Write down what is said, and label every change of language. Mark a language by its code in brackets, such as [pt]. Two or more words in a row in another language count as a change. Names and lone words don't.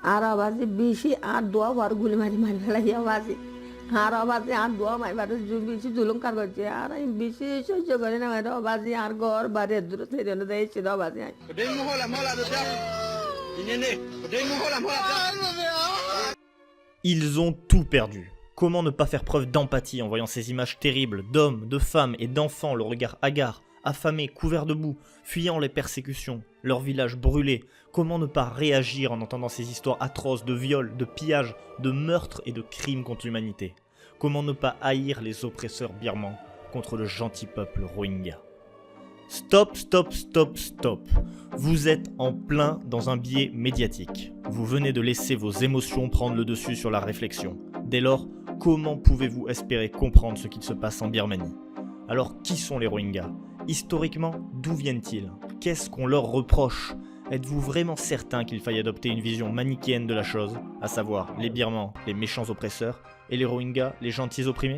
[rhg] আর আবাজে বেশি আর দোয়া বার গুলি মারি মারি ফেলাই আবাজে আর আবাজে আর দোয়া মাইবার বেশি জুলুম কার করছে আর আমি বেশি সহ্য করি না মারি আবাজে আর ঘর বাড়ি দূর থেকে দিয়েছি আবাজে [fr] Ils ont tout perdu. Comment ne pas faire preuve d'empathie en voyant ces images terribles d'hommes, de femmes et d'enfants, le regard hagard, affamés, couverts de boue, fuyant les persécutions, leur village brûlé? Comment ne pas réagir en entendant ces histoires atroces de viols, de pillages, de meurtres et de crimes contre l'humanité? Comment ne pas haïr les oppresseurs birmans contre le gentil peuple Rohingya? Stop, stop, stop, stop. Vous êtes en plein dans un biais médiatique. Vous venez de laisser vos émotions prendre le dessus sur la réflexion. Dès lors, comment pouvez-vous espérer comprendre ce qu'il se passe en Birmanie? Alors, qui sont les Rohingyas? Historiquement, d'où viennent-ils? Qu'est-ce qu'on leur reproche? Êtes-vous vraiment certain qu'il faille adopter une vision manichéenne de la chose, à savoir les Birmans, les méchants oppresseurs, et les Rohingyas, les gentils opprimés?